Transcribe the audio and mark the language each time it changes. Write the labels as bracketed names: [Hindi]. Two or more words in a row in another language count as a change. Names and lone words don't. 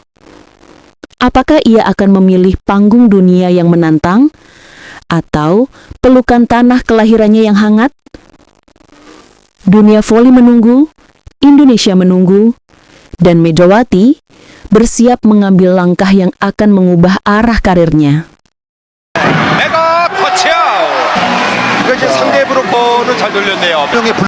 [Indonesian] Apakah ia akan memilih panggung dunia yang menantang, atau pelukan tanah kelahirannya yang hangat? Dunia voli menunggu, Indonesia menunggu, dan Megawati bersiap mengambil langkah yang akan mengubah arah karirnya. [Korean] 메가 터치아웃. 이거 이제 상대 브로커는 잘 돌렸네요.